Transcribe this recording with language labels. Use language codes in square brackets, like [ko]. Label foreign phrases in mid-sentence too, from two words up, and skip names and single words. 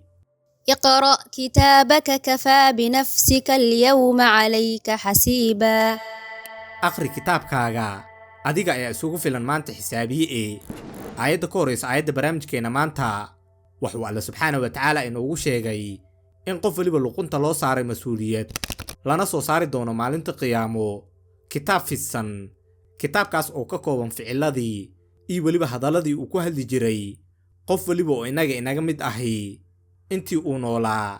[ar] اقرأ كتابك كفى بنفسك اليوم عليك حسيبا. أقري كتابكاغا [so] adiga ayaa isugu filan maanta xisaabiye. Aayadda ka horeysa aayadda barnaamijkeena maanta wuxuu [ar] الله سبحانه وتعالى [so] inoogu sheegay in qof waliba luqunta loo saaray mas'uuliyad lana soo saari doono maalinta qiyaamo kitaab fidsan. Kitaabkaas oo ka kooban ficiladii iyo waliba hadaladii uu ku hadli jiray qof waliba oo inaga mid ahi intii uu noolaa.